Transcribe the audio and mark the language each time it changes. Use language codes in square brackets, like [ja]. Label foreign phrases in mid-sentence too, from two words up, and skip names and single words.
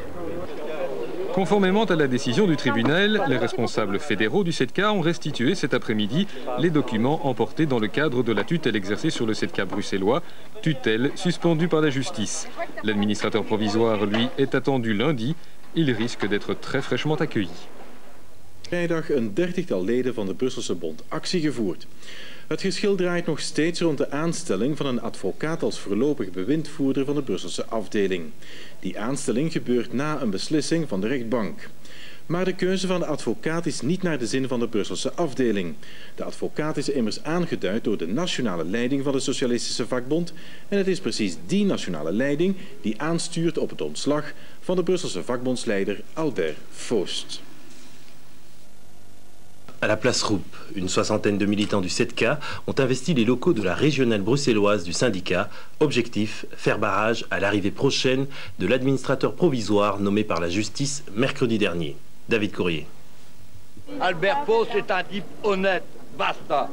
[fr] Conformément à la décision du tribunal, les responsables fédéraux du 7K ont restitué cet après-midi les documents emportés dans le cadre de la tutelle exercée sur le 7K bruxellois, tutelle suspendue par la justice. L'administrateur provisoire, lui, est attendu lundi. Il risque d'être très fraîchement accueilli. [nl] Vrijdag een 30-tal leden van de Brusselse Bond actie gevoerd. Het geschil draait nog steeds rond de aanstelling van een advocaat als voorlopig bewindvoerder van de Brusselse afdeling. Die aanstelling gebeurt na een beslissing van de rechtbank. Maar de keuze van de advocaat is niet naar de zin van de Brusselse afdeling. De advocaat is immers aangeduid door de nationale leiding van de Socialistische Vakbond en het is precies die nationale leiding die aanstuurt op het ontslag van de Brusselse vakbondsleider Albert Faust. [fr] À la place Roupe, une soixantaine de militants du 7K ont investi les locaux de la régionale bruxelloise du syndicat. Objectif, faire barrage à l'arrivée prochaine de l'administrateur provisoire nommé par la justice mercredi dernier. David Courrier. Albert Faust est un type honnête, basta.